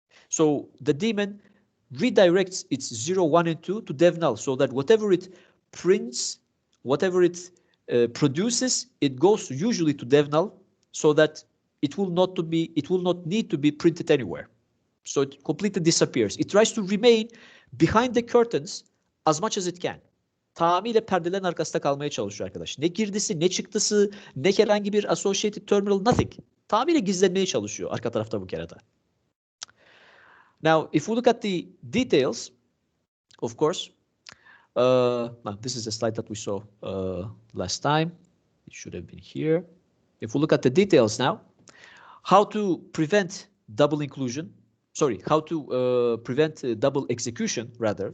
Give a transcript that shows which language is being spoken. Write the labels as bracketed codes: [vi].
[en] So the daemon redirects its 0, 1, and 2 to dev null so that whatever it prints, whatever it produces, it goes usually to dev null so that it will not need to be printed anywhere. So it completely disappears. It tries to remain behind the curtains as much as it can. [tr] Tamamıyla perdelerin arkasında kalmaya çalışıyor arkadaş. Ne girdisi, ne çıktısı, ne herhangi bir [en] associated terminal, nothing. [tr] Tamamıyla gizlenmeye çalışıyor arka tarafta bu kerata. [en] Now, if we look at the details, of course, this is a slide that we saw last time. It should have been here. If we look at the details now, how to prevent double inclusion, how to prevent double execution, rather.